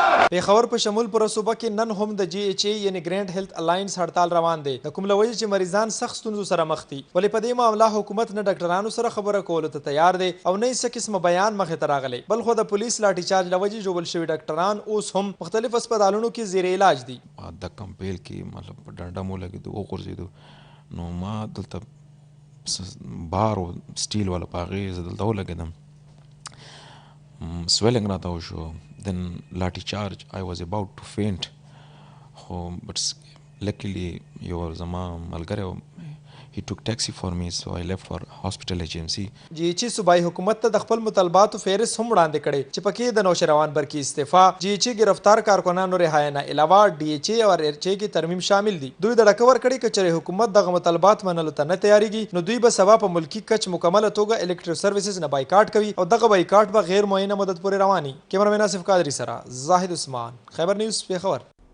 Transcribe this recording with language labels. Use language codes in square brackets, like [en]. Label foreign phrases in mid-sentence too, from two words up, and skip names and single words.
[ps] پیښور په شمول پر صوبه کې نن هم د جی ایچ ای یعنی ګرینډ هیلث الاینس هړتال روان دی د کوم لوجه چې مریضان سخت ستونزو سره مخ دي ولې په دې معاملې حکومت نه ډاکټرانو سره خبره کولو ته تیار دی او نه څه قسمه بیان مخې ته راغلی بل خو د پولیس [en] lathi charge [ps] لوجه جوړل شوي ډاکټران اوس هم مختلف هسپتالونو کې زیر علاج دي د کمپیل کې مطلب ډنډه مو لګېدو وغورځېدو نو ما دلته بار او سټیل والا په هغې زه دلته ولګېدم swelling راته وشو [en] then lathi charge I was about to faint [ps] خو [en] but luckily [ps] یو زما ملګری [en] he took taxi for me so I left for hospital HMC [ps] جی ایچ ای صوبایي حکومت ته د خپل مطالباتو فهرست هم وړاندې کړی چې پکې د نوشروان برقي استعفا جی ایچ ای گرفتار کارکنانو رهایی نه علاوه ډي ایچ ای او ایچ ای کې ترمیم شامل دي دوی د ډکه ورکړي که چېرې حکومت دغه مطالبات منلو ته نه تیاریږي نو دوی به سبا په ملکي کچ مکمله توګه [en] electric services [ps] نه بایکاټ کوي او دغه بایکاټ به غیر معینه مدت پورې رواني کیمرمین آصف قادري سره زاهد عثمان خیبر نیوز پیښور